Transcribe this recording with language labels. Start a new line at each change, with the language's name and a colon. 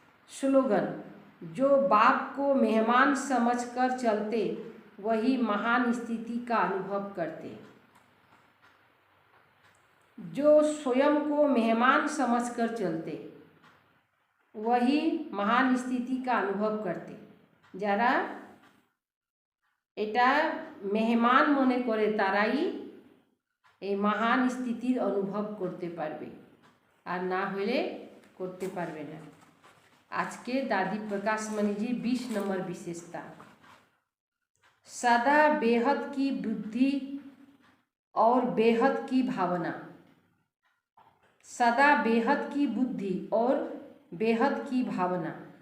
Hindi: Slogan, जो बाप को मेहमान समझकर चलते वही महान स्थिति का अनुभव करते। जो स्वयं को मेहमान समझकर चलते वही महान स्थिति का अनुभव करते।
Bangla: যারা এটা মেহমান মনে করে তারাই এই মহান স্থিতির অনুভব করতে পারবে, আর না হলে করতে পারবে না।
Hindi: আজকে दादी प्रकाशमणि जी 20 नंबर विशेषता, सदा बेहद की बुद्धि और बेहद की भावना। सदा बेहद की बुद्धि और बेहद की भावना।